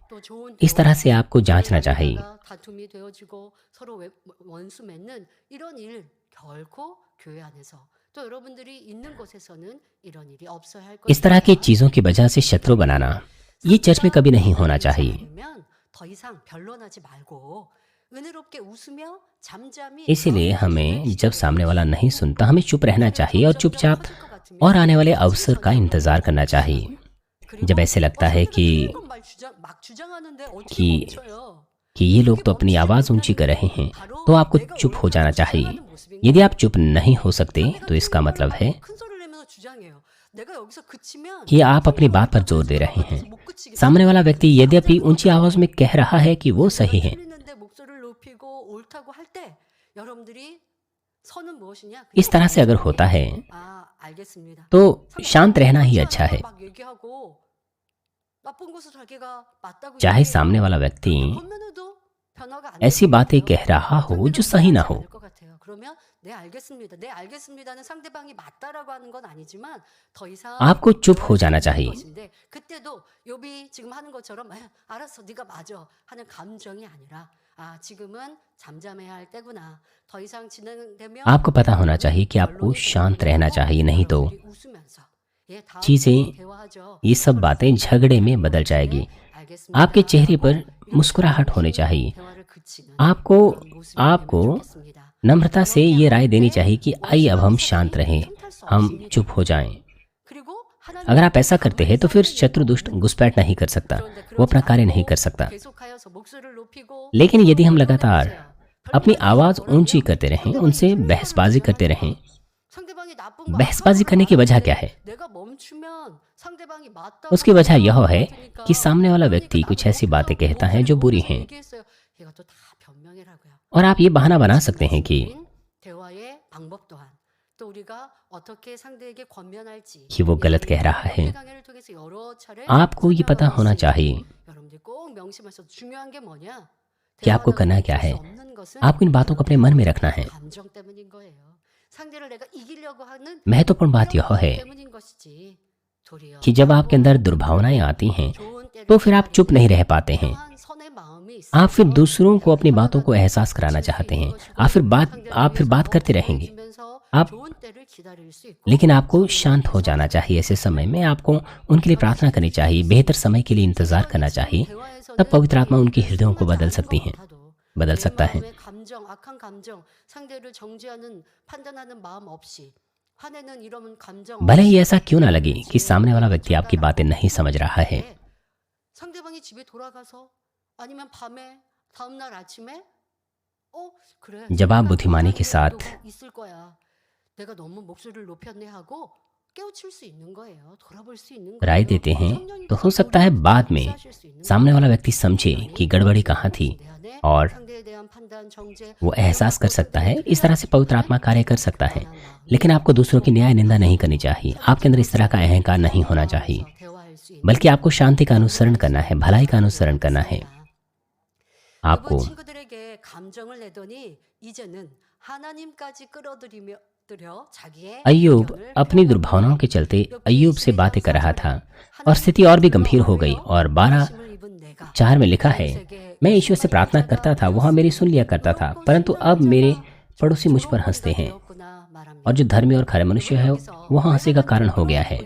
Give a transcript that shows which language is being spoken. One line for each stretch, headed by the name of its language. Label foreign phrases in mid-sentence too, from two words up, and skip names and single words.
Hindi: इस तरह से आपको जांचना चाहिए। इस तरह की चीजों की वजह से शत्रु बनाना, ये चर्च में कभी नहीं होना चाहिए। इसीलिए हमें जब सामने वाला नहीं सुनता, हमें चुप रहना चाहिए और चुपचाप और आने वाले अवसर का इंतजार करना चाहिए। जब ऐसे लगता है कि
Korean: 주장하는데 어떻게
Hindi: कि
Korean: 멈춰요?
Hindi: कि ये लोग
Korean: 이게
Hindi: तो अपनी
Korean: 멈추지
Hindi: आवाज़ ऊंची
Korean: 못하면
Hindi: कर रहे हैं,
Korean: 바로
Hindi: तो आपको
Korean: 내가
Hindi: चुप हो जाना
Korean: 의견을
Hindi: चाहिए।
Korean: 주장하는 모습인
Hindi: यदि आप
Korean: 거예요.
Hindi: चुप नहीं हो सकते
Korean: 상대가
Hindi: तो इसका
Korean: 틀린
Hindi: मतलब
Korean: 말로
Hindi: है
Korean: 큰 소리를 내면서 주장해요. 내가 여기서 그치면
Hindi: कि आप अपनी बात पर जोर दे रहे हैं। सामने वाला व्यक्ति यद्यपि ऊंची आवाज़ में कह रहा है कि वो सही है,
Korean: 틀리는데 목소리를 높이고 옳다고 할 때 여러분들이 선은 무엇이냐?
Hindi: इस तरह से अगर होता है
Korean: 아, 알겠습니다.
Hindi: तो शांत रहना ही अच्छा है।
Korean: 막 얘기하고 나쁜 것을 자기가 맞다고
Hindi: चाहे
Korean: 얘기해요.
Hindi: सामने वाला व्यक्ति
Korean: 그러면도 변화가 안
Hindi: ऐसी
Korean: 될
Hindi: बातें
Korean: 것
Hindi: कह
Korean: 같아요.
Hindi: रहा हो जो
Korean: 상대방이
Hindi: सही ना
Korean: 이해하지
Hindi: हो,
Korean: 않을 것 같아요. 그러면 네 알겠습니다. 네 알겠습니다는 상대방이 맞다라고 하는 건 아니지만 더 이상
Hindi: आपको चुप हो
Korean: 대화할 수
Hindi: जाना
Korean: 없는
Hindi: चाहिए।
Korean: 것인데 그때도 욥이 지금 하는 것처럼 알았어 네가 맞아 하는 감정이 아니라 아 지금은 잠잠해야 할 때구나. 더 이상 진행되면
Hindi: आपको पता होना चाहिए कि आपको शांत रहना चाहिए, नहीं तो
Korean: 여러분들이 웃으면서 예, 다음
Hindi: चीज़ें,
Korean: 대화하죠.
Hindi: ये सब बातें झगड़े में बदल जाएगी।
Korean: 알겠습니다.
Hindi: आपके चेहरे पर
Korean: 이렇게
Hindi: मुस्कुराहट होनी चाहिए।
Korean: 대화를 그치는
Hindi: आपको
Korean: 그런 모습이 되면
Hindi: आपको
Korean: 좋겠습니다.
Hindi: नम्रता से ये राय देनी चाहिए कि आइए अब हम शांत रहें,
Korean: 틈탈 수
Hindi: हम
Korean: 없습니다.
Hindi: चुप हो जाएं।
Korean: 그리고 하나님
Hindi: अगर आप ऐसा करते हैं तो फिर शत्रु दुष्ट घुसपैठ नहीं कर सकता, वो अपना कार्य नहीं कर सकता।
Korean: 계속하여서 목소리를 높이고
Hindi: लेकिन यदि हम लगातार अपनी आवाज़ ऊंची करते रहें, उनसे बहसबाजी करते रहें,
Korean: 상대방이 나쁜 거
Hindi: बहसबाजी करने की वजह क्या है?
Korean: 내가 멈추면 상대방이 맞다고
Hindi: उसकी वजह यह
Korean: 하니까
Hindi: है कि सामने वाला व्यक्ति कुछ ऐसी बातें कहता है जो बुरी हैं,
Korean: 얘기했어요. 이것도 다 변명이라고요.
Hindi: और आप ये बहाना बना सकते हैं कि
Korean: 대화의 방법 또한 또 우리가 어떻게 상대에게 권면할지
Hindi: वो गलत कह रहा है।
Korean: 강의를 통해서 여러 차례
Hindi: आपको ये पता होना चाहिए
Korean: 여러분들 꼭 명심하셔서 중요한 게 뭐냐?
Hindi: कि आपको करना क्या है। आपको इन बातों को अपने मन में रखना है।
Korean: 감정 때문인 거예요. 상대를 내가 이기려고 하는
Hindi: महत्वपूर्ण बात यह है
Korean: 때문인 것이지. 도리어
Hindi: कि जब आपके अंदर दुर्भावनाएं आती हैं
Korean: 좋은 때를
Hindi: तो फिर आप चुप नहीं रह पाते हैं।
Korean: 평안 선의 마음이
Hindi: आप फिर
Korean: 있어서
Hindi: दूसरों को अपनी बातों को एहसास कराना चाहते हैं। आप फिर बात करते रहेंगे। आप
Korean: 좋은 때를 기다릴 수 있고
Hindi: लेकिन आपको शांत हो जाना चाहिए। ऐसे समय में आपको उनके लिए प्रार्थना करनी चाहिए, बेहतर समय के लिए इंतजार करना चाहिए। तब पवित्र आत्मा उनके हृदयों को बदल सकती है, बदल सकता है।
Korean: 감정, 악한 감정, 상대를 정죄하는 판단하는 마음 없이 화내는 이런 감정
Hindi: भले ही ऐसा क्यों ना लगे कि सामने वाला व्यक्ति आपकी बातें नहीं समझ रहा है,
Korean: 상대방이 집에 돌아가서 아니면 밤에 다음 날 아침에 그래
Hindi: जब आप बुद्धिमानी के साथ
Korean: 있을 거야. 내가 너무 목소리를 높였네 하고 깨우칠 수 있는 거예요. 돌아볼 수 있는
Hindi: राय
Korean: 거예요.
Hindi: देते हैं
Korean: 성령님께서
Hindi: तो हो सकता है बाद में
Korean: 역사하실 수 있는
Hindi: सामने वाला व्यक्ति समझे कि गड़बड़ी कहाँ थी
Korean: 내 안에
Hindi: और
Korean: 상대에 대한 판단, 정죄,
Hindi: वो एहसास कर सकता है। इस तरह से पवित्र आत्मा कार्य कर सकता है। लेकिन आपको दूसरों की न्याय निंदा नहीं करनी चाहिए। आपके अंदर इस तरह का अहंकार नहीं होना चाहिए,
Korean: 대화할 수 있는
Hindi: बल्कि आपको शांति का अनुसरण करना है, भलाई का अनुसरण करना है। आपको
Korean: 이번 친구들에게 감정을 내더니 이제는 하나님까지 끌어들여 자기의
Hindi: अय्यूब
Korean: 의견을
Hindi: अपनी
Korean: 표현하고
Hindi: दुर्भावनाओं के चलते
Korean: 욥기
Hindi: अय्यूब से बातें कर रहा था और स्थिति और भी गंभीर हो गई। और 12:4 में लिखा है, मैं ईश्वर से प्रार्थना करता था, वह मेरी सुन लिया करता था, परंतु अब मेरे पड़ोसी मुझ पर हंसते हैं और जो धर्मी और खरे मनुष्य है वह हंसी का कारण हो गया है।